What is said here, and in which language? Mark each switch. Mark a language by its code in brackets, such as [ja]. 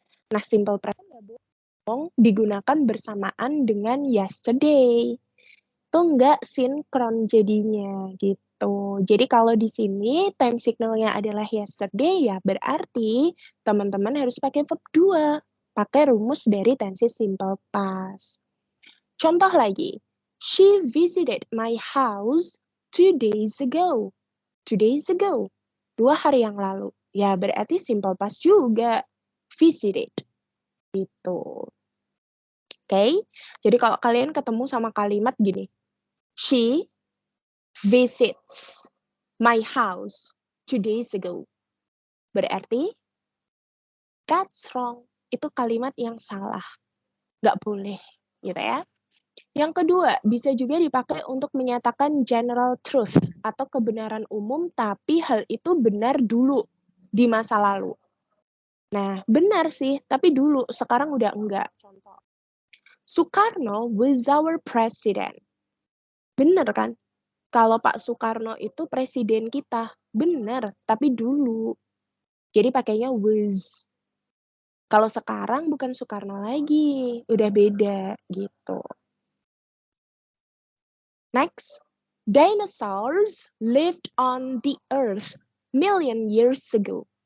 [id] Nah, simple present nggak boleh digunakan bersamaan dengan yesterday. Itu nggak sinkron jadinya, gitu. Jadi kalau di sini time signalnya adalah yesterday, ya berarti teman-teman harus pakai verb 2. Pakai rumus dari tense simple past. Contoh lagi, [en] she visited my house 2 days ago. 2 days ago. [id] 2 hari yang lalu. Ya, berarti simple past juga. Visited. Gitu. Oke? Jadi kalau kalian ketemu sama kalimat gini, [en] she visits my house 2 days ago. [id] Berarti, [en] that's wrong. [id] Itu kalimat yang salah. Nggak boleh. Gitu ya. Yang kedua, bisa juga dipakai untuk menyatakan general truth atau kebenaran umum, tapi hal itu benar dulu di masa lalu. Nah, benar sih, tapi dulu, sekarang udah enggak. Contoh, [en] Soekarno was our president. [id] Benar kan? Kalau Pak Soekarno itu presiden kita, benar, tapi dulu. Jadi pakainya was. Kalau sekarang bukan Soekarno lagi, udah beda gitu. [en] Next, dinosaurs lived on the earth million years ago.